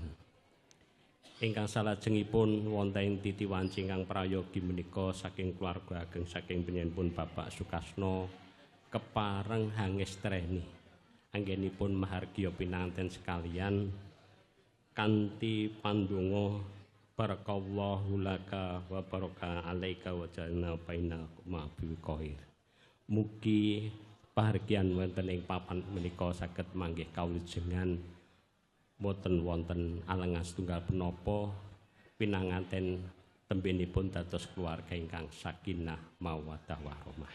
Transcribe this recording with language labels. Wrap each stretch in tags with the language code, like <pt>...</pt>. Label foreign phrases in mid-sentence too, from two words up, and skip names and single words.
<jv>Ingkang salajengipun wonten ing titi wanci ingkang prayogi menika saking keluarga ageng saking panjenenganipun Bapak Sukasno kepareng hangestreni anggenipun mahargya pinanganten sekalian kanthi pandonga</jv> <ar>بارك الله لك وبارك عليك وجمع بينكما بخير.</ar> <jv>Mugi pahargyan wonten ing papan menika saged manggih kawilujengan boten wonten alengan setunggal punapa pinanganten tembenipun dados keluarga ingkang</jv> <ar>سكينة مودة ورحمة.</ar>